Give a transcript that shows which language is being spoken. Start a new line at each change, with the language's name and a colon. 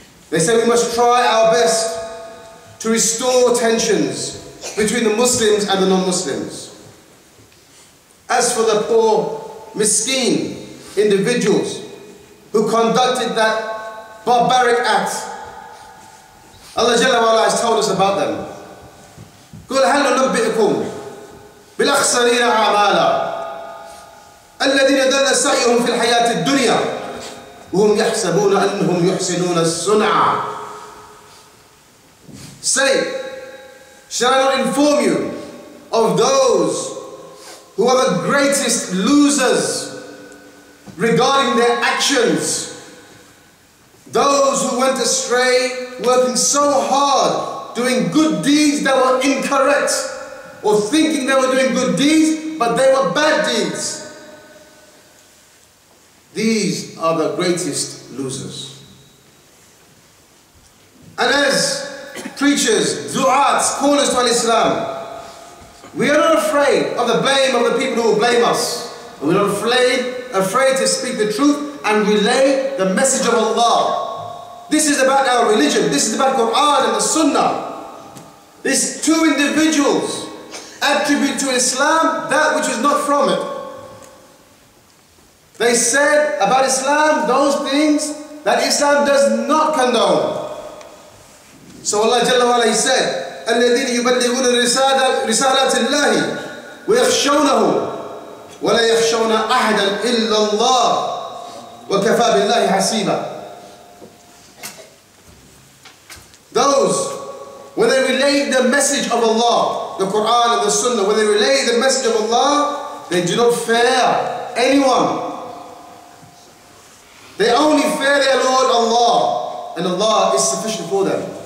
English: They say we must try our best to restore tensions between the Muslims and the non-Muslims. As for the poor, miskin individuals who conducted that barbaric act, Allah Jalla wa Ala has told us about them.
Arabic: قل هل ننبئكم بالأخسرين أعمالا الذين ضل سعيهم في الحياة الدنيا وهم يحسبون أنهم يحسنون الصنعة
English: Say, shall I not inform you of those who are the greatest losers regarding their actions? Those who went astray, working so hard, doing good deeds that were incorrect, or thinking they were doing good deeds, but they were bad deeds. These are the greatest losers. And as preachers, du'ats, callers to Islam, we are not afraid of the blame of the people who will blame us. And we're not afraid to speak the truth and relay the message of Allah. This is about our religion. This is about Quran and the Sunnah. These two individuals attribute to Islam that which is not from it. They said about Islam those things that Islam does not condone. So Allah Jalla wa Ala, He said,
Arabic: الَّذِينَ يُبَلِّغُونَ رِسَالَاتِ اللَّهِ وَيَخْشَوْنَهُ وَلَا يَخْشَوْنَ أَحَدًا إِلَّا اللَّهِ وَكَفَى بِاللَّهِ حَسِيبًا.
English: Those, when they relay the message of Allah, the Quran and the Sunnah, when they relay the message of Allah, they do not fear anyone. They only fear their Lord Allah, and Allah is sufficient for them.